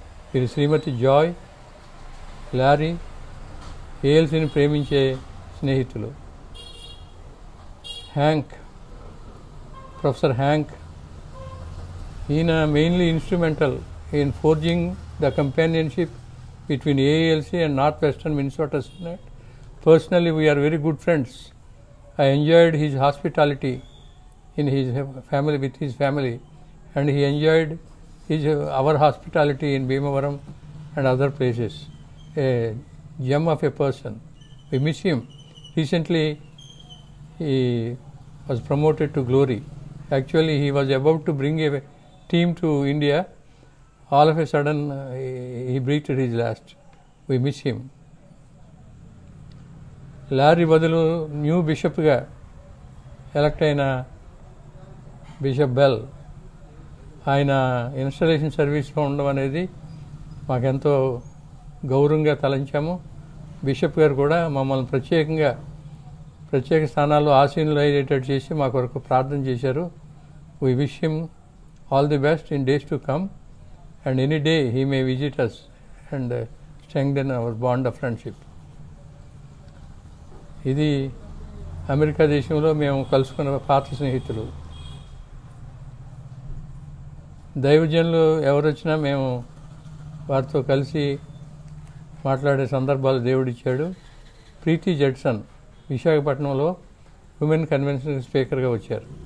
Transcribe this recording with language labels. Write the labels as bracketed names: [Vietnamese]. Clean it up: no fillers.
[Telugu] వీరి శ్రీమతి Joy, Larry ఏఎల్సీని ప్రేమించే స్నేహితులు. [English] Hank, professor Hank, ఈయన mainly instrumental in forging the companionship between AALC and Northwestern Minnesota Senate. Personally, we are very good friends. I enjoyed his hospitality in his family, with his family, and he enjoyed our hospitality in Bhimavaram and other places. A gem of a person. We miss him. Recently, he was promoted to glory. Actually, he was about to bring a team to India. All of a sudden, he breathed his last. We miss him. [Telugu] Lorry బదులు new బిషప్గా elect అయిన bishop bell, ఆయన installation సర్వీస్లో ఉండడం అనేది మాకెంతో గౌరవంగా తలంచాము. Bishop గారు కూడా మమ్మల్ని ప్రత్యేక స్థానాల్లో ఆసీనులు అయ్యేటట్టు చేసి మా కొరకు ప్రార్థన చేశారు. [English] We wish him all the best in days to come, and any day he may visit us and strengthen our bond of friendship. [Telugu] ఇది అమెరికా దేశంలో మేము కలుసుకున్న పాత స్నేహితులు. దైవజనులు ఎవరు వచ్చినా మేము వారితో కలిసి మాట్లాడే సందర్భాలు దేవుడిచ్చాడు. ప్రీతి జడ్సన్ విశాఖపట్నంలో ఉమెన్ కన్వెన్షన్ స్పీకర్గా వచ్చారు.